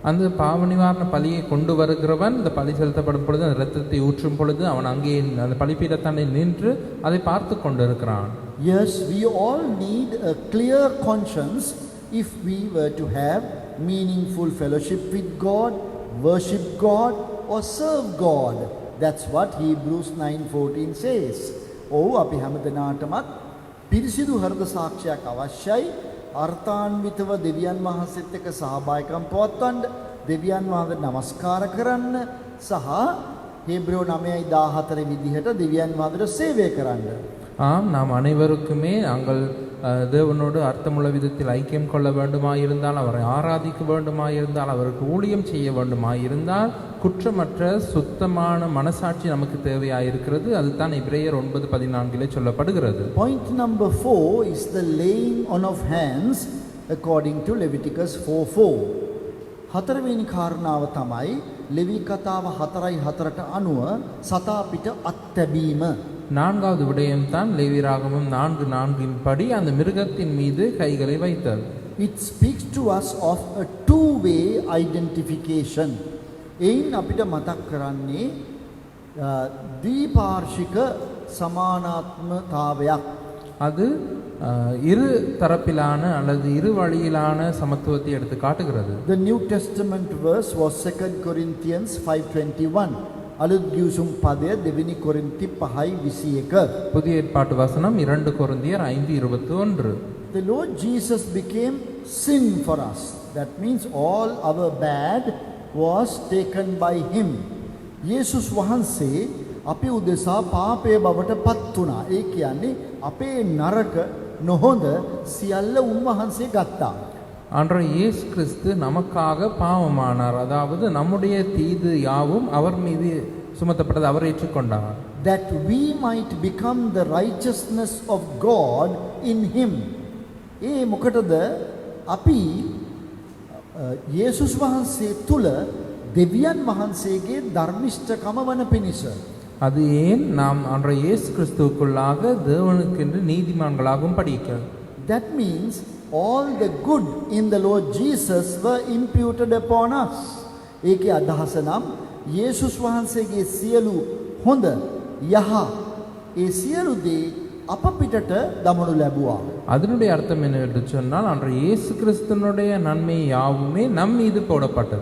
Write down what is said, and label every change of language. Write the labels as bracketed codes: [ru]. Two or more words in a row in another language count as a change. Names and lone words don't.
[ta] அந்த பாவ நிவாரண பலியை கொண்டு வருகிறவன் இந்த பலி செலுத்தப்படும் பொழுது அந்த இரத்தத்தை ஊற்றும் பொழுது அவன் அங்கே அந்த பலிபீடத்தானே நின்று அதை பார்த்து கொண்டிருக்கிறான். [en] Yes, we all need a clear conscience if we were to have meaningful fellowship with God, worship God or serve God. That's what Hebrews 9:14 says. [si] ඔව් අපි හැමදෙනාටමත් පිරිසිදු හෘද සාක්ෂියක් අවශ්‍යයි. අර්ථාන්විතව දෙවියන් වහන්සේත් එක්ක සහභාගීකම් පවත්වන්න, දෙවියන් වහන්සේට නමස්කාර කරන්න සහ හේබ්‍රෙව 9:14 විදිහට දෙවියන් වහන්සේට සේවය කරන්න. [ta] ஆம், நாம் அனைவருக்குமே நாங்கள் தேவனோடு அர்த்தமுள்ள விதத்தில் ஐக்கியம் கொள்ள வேண்டுமாயிருந்தால், அவரை ஆராதிக்க வேண்டுமாயிருந்தால், அவருக்கு ஊழியம் செய்ய வேண்டுமாயிருந்தால் குற்றமற்ற சுத்தமான மனசாட்சி நமக்கு தேவையாயிருக்கிறது. அதுதான் எபிரேயர் 9:14 சொல்லப்படுகிறது. [en] Point number 4 is the laying on of hands according to Leviticus 4:4. [si] හතරවෙනි කාරණාව තමයි ලෙවි කතාව 4:4ට අනුව සතා පිට අත්තැබීම. [ta] நான்காவது விடயம்தான் லேவியராகமம் 4:4 படி அந்த மிருகத்தின் மீது கைகளை வைத்தல். [en] It speaks to us of a two-way identification. [si] එයින් අපිට මතක් කරන්නේ ද්විපාර්ශ්වික සමානාත්මතාවයක්. [ta] அது இரு தரப்பிலான அல்லது இரு வழியிலான சமத்துவத்தை எடுத்து காட்டுகிறது. [en] The New Testament verse was 2 Corinthians 5:21. [si] අලුත් ගිවිසුම් පදය දෙවෙනි කොරින්ති 5:21. [ta] புதிய ஏற்பாட்டு வசனம் 2 கொரிந்தியர் 5:21. [en] The Lord Jesus became sin for us. That means all our bad was taken by him. [si] යේසුස් වහන්සේ අපි උදෙසා පාපය බවට පත් වුණා. ඒ කියන්නේ අපේ නරක නොහොඳ සියල්ල උන්වහන්සේ ගත්තා. [ta] ஆண்டவர் இயேசு கிறிஸ்து நமக்காக பாவமானார். அதாவது நம்முடைய தீது யாவும் அவர் மீது சுமத்தப்பட்டது, அவர் ஏற்றுக்கொண்டார். [en] That we might become the righteousness of God in him. [si] ඒ මොකටද අපි යේසුස් වහන්සේ තුල දෙවියන් වහන්සේගේ ධර්මිෂ්ඨකම වන පිණිස. [ta] அது ஏன் நாம் ஆண்டவர் இயேசு கிறிஸ்துவுக்குள்ளாக தேவனுக்கென்று நீதிமான்களாகவும் படிக்க. [en] That means all the good in the Lord Jesus were imputed upon us. [si] ඒකේ අදහස නම් යේසුස් වහන්සේගේ සියලු හොඳ යහ ඒ සියලු දේ අප පිටට දමනු ලැබුවා. [ta] அதனுடைய அர்த்தம் என்னவென்று சொன்னால் ஆண்டவர் இயேசு கிறிஸ்துவினுடைய நன்மை யாவுமே நம் மீது போடப்பட்டது.